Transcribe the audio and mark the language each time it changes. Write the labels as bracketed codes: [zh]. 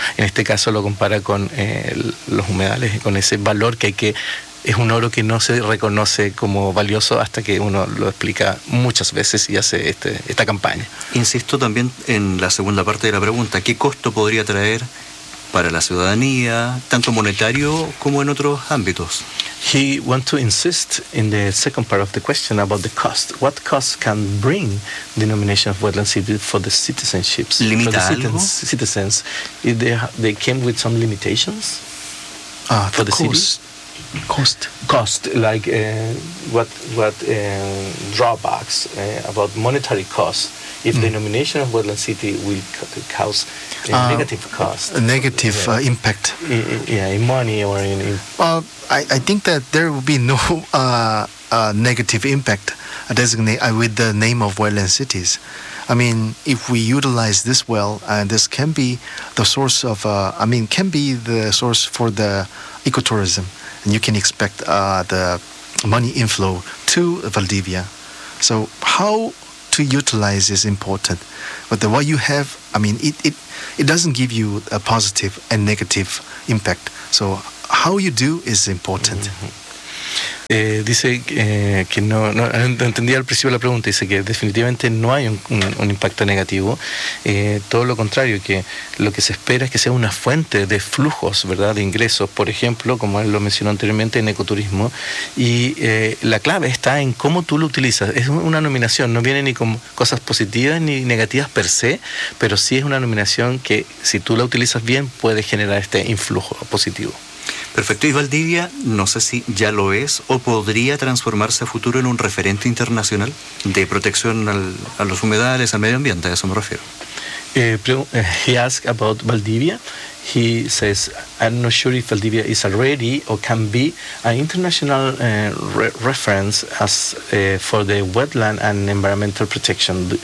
[es] En este caso lo compara con los humedales, con ese valor que hay que es un oro que no se reconoce como valioso hasta que uno lo explica muchas veces y hace esta campaña. Insisto también en la segunda parte de la pregunta, ¿qué costo podría traer para la ciudadanía, tanto monetario como en otros ámbitos? [en] He want to insist in the second part of the question about the cost. What cost can bring the nomination of Wetland City for the citizenships? [es] ¿Limita [en] for the [es] algo? [en] Citizens. If they came with some limitations? For the city? Cost, like what drawbacks about monetary costs if the nomination of Wetland City will cause a negative cost. A negative impact. In money or in... Well, I think that there will be no negative impact designated with the name of Wetland Cities. I mean, if we utilize this well, this can be the source of... can be the source for the ecotourism. And you can expect the money inflow to Valdivia. So how to utilize is important. But the what you have, I mean, it doesn't give you a positive and negative impact. So how you do is important. Mm-hmm. [es] Dice que no entendía al principio la pregunta. Dice que definitivamente no hay un impacto negativo, todo lo contrario, que lo que se espera es que sea una fuente de flujos, ¿verdad?, de ingresos, por ejemplo, como él lo mencionó anteriormente, en ecoturismo. Y la clave está en cómo tú lo utilizas. Es una nominación, no viene ni con cosas positivas ni negativas per se, pero sí es una nominación que, si tú la utilizas bien, puede generar este influjo positivo. Perfecto. Y Valdivia, no sé si ya lo es o podría transformarse a futuro en un referente internacional de protección a los humedales, al medio ambiente, a eso me refiero. [en] He asked about Valdivia. He says, I'm not sure if Valdivia is already or can be an international reference as for the wetland and environmental protection.